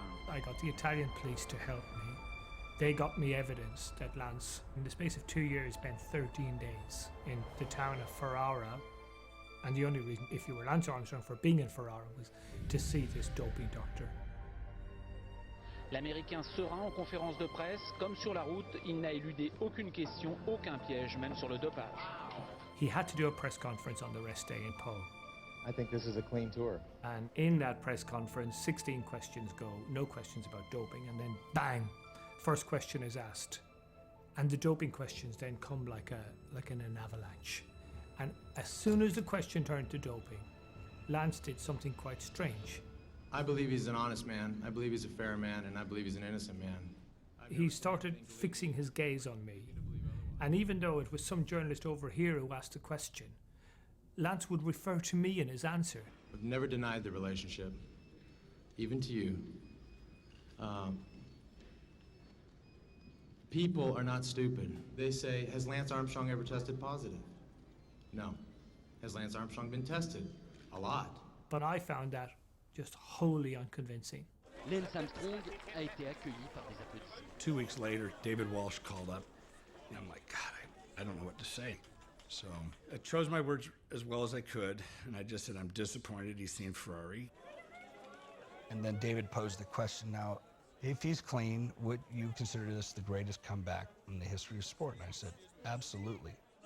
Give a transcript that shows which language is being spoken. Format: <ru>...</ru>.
<en>I got the Italian police to help me. They got me evidence that Lance, in the space of 2 years, spent 13 days in the town of Ferrara. And the only reason, if you were Lance Armstrong, for being in Ferrara was to see this doping doctor.</en> <fr>L'Américain serein en conférence de presse, comme sur la route, il n'a éludé aucune question, aucun piège, même sur le dopage.</fr> <en>He had to do a press conference on the rest day in Pau. I think this is a clean tour. And in that press conference, 16 questions go, no questions about doping, and then bang, first question is asked. And the doping questions then come like in an avalanche. And as soon as the question turned to doping, Lance did something quite strange. I believe he's an honest man, I believe he's a fair man, and I believe he's an innocent man. He started fixing his gaze on me. And even though it was some journalist over here who asked the question, Lance would refer to me in his answer. I've never denied the relationship, even to you. People are not stupid. They say, has Lance Armstrong ever tested positive? No. Has Lance Armstrong been tested? A lot. But I found that just wholly unconvincing.</en> <fr>Lance Armstrong a été accueilli par des applaudissements.</fr> <en>2 weeks later, David Walsh called up, and I'm like, God, I don't know what to say. So I chose my words as well as I could, and I just said, I'm disappointed he's seen Ferrari. And then David posed the question, now, if he's clean, would you consider this the greatest comeback in the history of sport? And I said, absolutely.</en>